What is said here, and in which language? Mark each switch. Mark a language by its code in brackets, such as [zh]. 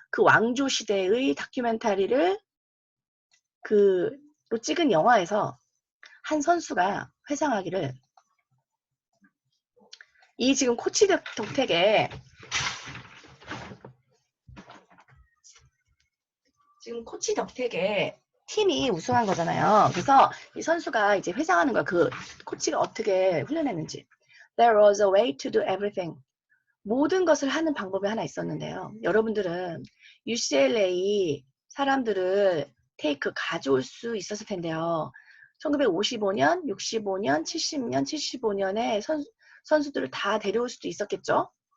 [ko] 그 왕조 시대의 다큐멘터리를 또 찍은 영화에서 한 선수가 회상하기를 이 지금 코치 덕택에 지금 코치 덕택에 팀이 우승한 거잖아요. 그래서 이 선수가 이제 회상하는 거야. 그 코치가 어떻게 훈련했는지. [en] There was a way to do everything. [ko] 모든 것을 하는 방법이 하나 있었는데요. 여러분들은 UCLA 사람들을 테이크 가져올 수 있었을 텐데요. 1955년, 65년, 70년, 75년에 선수들을 다 데려올 수도 있었겠죠.